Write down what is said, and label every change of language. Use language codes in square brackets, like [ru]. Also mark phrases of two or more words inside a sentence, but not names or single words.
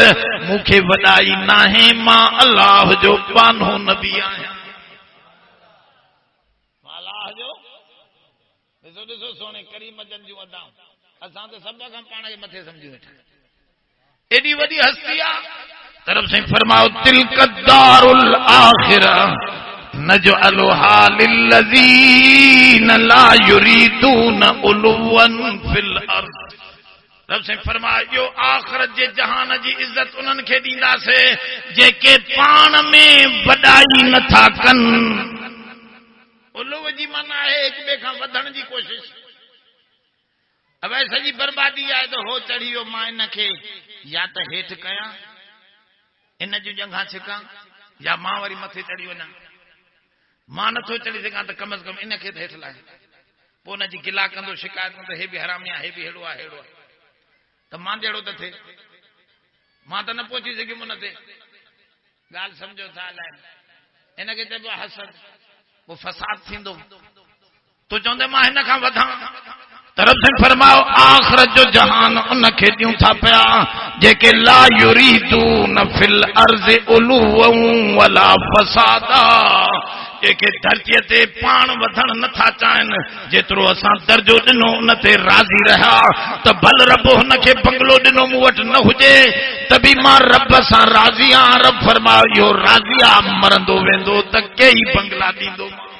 [sd] मूंखे वॾाई नाहे, मां अल्लाह जो बानो नबी आहियां। ॾिसो सोने करीम जन जूं अदाऊं, असां त सभ खां पाण खे मथे सम्झी वेठा, एॾी वॾी हस्ती आहे। तरफ़ से फरमाओ [ar] تلك الدار الآخرة نجعلها للذين لا يريدون علوا في الأرض. [sd] रब से फरमायो आखिरत जे जहान जी इज्जत उन्हनि खे ॾींदासीं जेके पाण में वॾाई नथा कनि। उलुव जी माना है एक ॿिए खां वधण जी कोशिश। अब सॼी बर्बादी आहे त हो चढ़ी वियो, मां इन खे या त हेठि कयां, इन जूं जंघां छिकां, या मां वरी मथे चढ़ी वञां। मां नथो चढ़ी सघां त कम अज़ कम इन खे त हेठि लाहे। पोइ उन जी गिला कंदो, शिकायत कंदो, हे बि हरामी आहे, हे बि हेड़ो आहे, हेड़ो आहे, त मां जहिड़ो त थिए। मां त न पहुची सघियुमि उन ते ॻाल्हि सम्झो था अलाए इनखे चइबो आहे हसद वो फसाद थींदो तूं चवंदे मां हिन खां वधां तरफ से फरमाओ आखिरत जो जहान उन खे ॾियूं था पिया जेके [ar] لا يريدون في الأرض علوا ولا فسادا [sd] जेके धरतीअ ते पाण वधण नथा चाहिनि जेतिरो असां दर्जो ॾिनो उन ते राज़ी रहिया त भल रब हुन खे बंगलो ॾिनो मूं वटि न हुजे त बि मां रब सां राज़ी आहियां रब फरमायो इहो राज़ी आहे मरंदो वेंदो त कई बंगला ॾींदो